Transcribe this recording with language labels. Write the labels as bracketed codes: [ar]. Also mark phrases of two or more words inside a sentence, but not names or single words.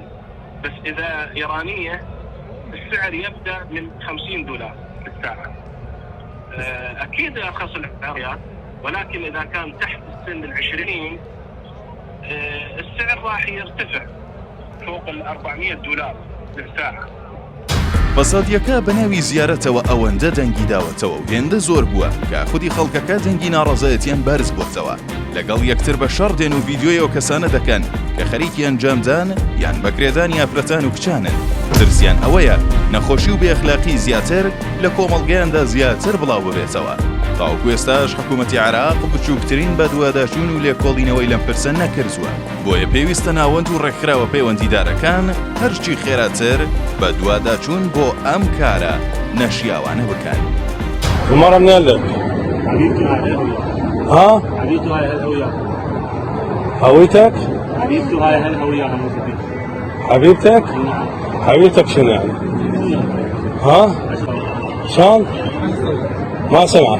[ar] بس إذا إيرانية السعر يبدأ من $50 للساعة. أكيد أرخص العراقيات، ولكن إذا كان تحت السن 20 السعر راح يرتفع فوق $400 للساعة. [ckb] بەسەدیەکە بە ناوی زیارەتەوە ئەوەندە دەنگی داوەتەوە و هێندە زۆر بووە کە خودی خەڵکەکە دەنگی ناڕەزایەتیان بەرز بووەتەوە. لەگەڵ یەکتر بە شەڕ دێن و ڤیدیۆیەوە کەسانە دەکەن کە خەریکی ئەنجامدان یان بەکرێدانی ئافرەتان و کچانن. ترسیان ئەوەیە نەخۆشی و بێئەخلاقی زیاتر لە کۆمەڵگەیاندا زیاتر بڵاو ببێتەوە. تاوەکو ئێستاش حکوومەتی عێراق بچووکترین بەدواداچوون و لێکۆڵینەوەی لەم پرسە نەکردووە. بۆیە پێویستە ناوەند و ڕێکخراوە پەیوەندیدارەکان هەرچی خێراتر بە دوواداچوون بۆ ئەم کارە نەشیاوانە بکەن. [ar] المرة منين لك؟ ها؟ حبيبته هاي الهوية. هويتك؟ حبيبته هاي الهوية موجودين. حبيبتك؟ حبيبتك شنو يعني؟ ها؟ شلون؟ ما سمعت.